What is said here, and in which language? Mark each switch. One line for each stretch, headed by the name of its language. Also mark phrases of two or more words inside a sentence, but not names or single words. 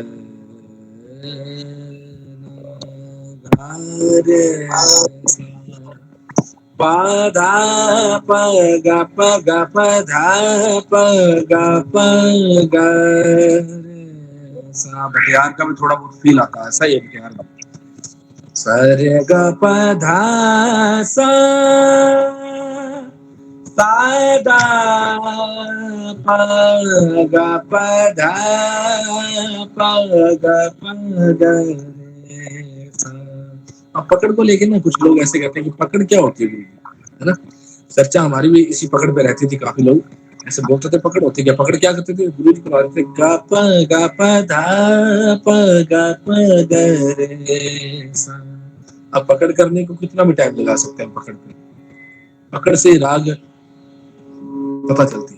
Hindi: गा रे सा प धा प गा प धा प गा प ग रे सा। बटियार का भी थोड़ा बहुत फील आता है, सही है बटियार का। सा रे ग प धा सा सा गा प ग प धा प ग प ग रे सा। अब पकड़ को लेके ना कुछ लोग ऐसे कहते हैं कि पकड़ क्या होती है गुरु जी, है ना। चर्चा हमारी भी इसी पकड़ पे रहती थी, काफी लोग ऐसे बोलते थे पकड़ होती है क्या, पकड़ क्या करते थे, गुरु जी करवाते थे गा प धा प गा प ग रे सा। अब पकड़ करने को कितना भी टाइम लगा सकते हैं पकड़ पे, पकड़ से राग पता चलती है।